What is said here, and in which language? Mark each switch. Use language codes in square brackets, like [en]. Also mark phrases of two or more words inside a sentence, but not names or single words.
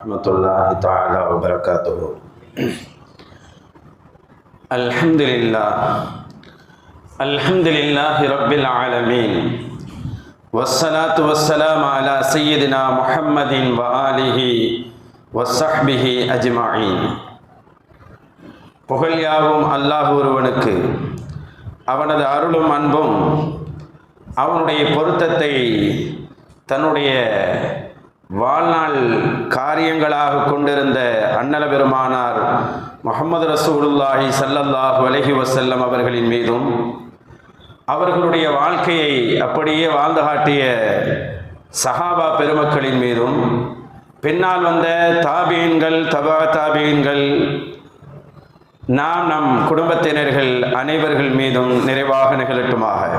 [ar] رحمة الله تعالى وبركاته. الحمد لله رب العالمين والصلاة والسلام على سيدنا محمد وآله و صحبه أجمعين. [ta] புகழ் யாவும் அல்லாஹ் ஒருவனுக்கு, அவனது அருளும் அன்பும் அவனுடைய பொருத்தத்தை தன்னுடைய வாழ்நாள் காரியங்களாக கொண்டிருந்த அன்னல பெருமானார் முஹம்மது [ar] رسول الله صلى الله عليه وسلم [ta] அவர்களின் மீதும், அவர்களுடைய வாழ்க்கையை அப்படியே வாழ்ந்து காட்டிய சஹாபா பெருமக்களின் மீதும், பின்னால் வந்த தாபீன்கள், தபா தாபீன்கள், நம் குடும்பத்தினர்கள் அனைவர்கள் மீதும் நிறைவாக நிகழட்டுமாக.